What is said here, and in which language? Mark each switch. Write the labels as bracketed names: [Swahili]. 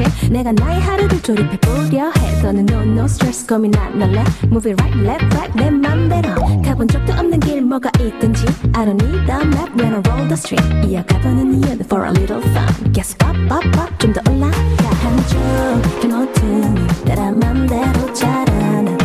[Korean] 내가 나의 하루를 조립해 보려 해. 너는 [English] no no stress [Korean] 고민 안 할래. [English] Move it right left right [Korean] 내 맘대로. 가본 적도 없는 길 뭐가 있든지. [English] I don't need the map when I roll the street. [Korean] 이어가보는 이유는 [English] for a little fun. Guess pop pop pop [Korean] 좀 더 올라가. 한쪽 길 모퉁이 따라 맘대로 자라나.